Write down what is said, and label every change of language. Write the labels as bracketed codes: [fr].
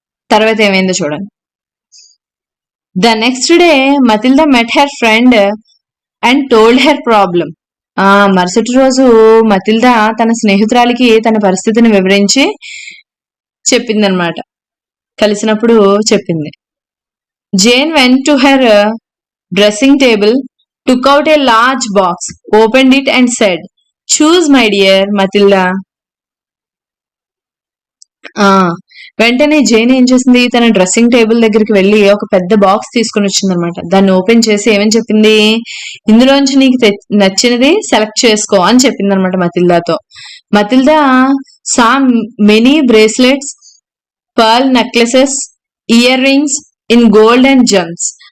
[te] తర్వాత ఏమైందో చూడండి. [en] The next day Matilda met her friend and told her problem. [te] మరుసటి రోజు మతిల్డా తన స్నేహితురాలికి తన పరిస్థితిని వివరించి చెప్పిందనమాట. కలిసినప్పుడు చెప్పింది. [en] Jane went to her dressing table, took out a large box, opened it and said, "Choose, my dear Matilda." [te] వెంటనే జైన్ ఏం చేసింది, తన డ్రెస్సింగ్ టేబుల్ దగ్గరికి వెళ్ళి ఒక పెద్ద బాక్స్ తీసుకుని వచ్చింది అనమాట. దాన్ని ఓపెన్ చేసి ఏమని చెప్పింది, ఇందులోంచి నీకు నచ్చినది సెలెక్ట్ చేసుకో అని చెప్పింది అనమాట మతిల్దాతో. [en] Matilda saw many bracelets, pearl necklaces, earrings in gold and gems.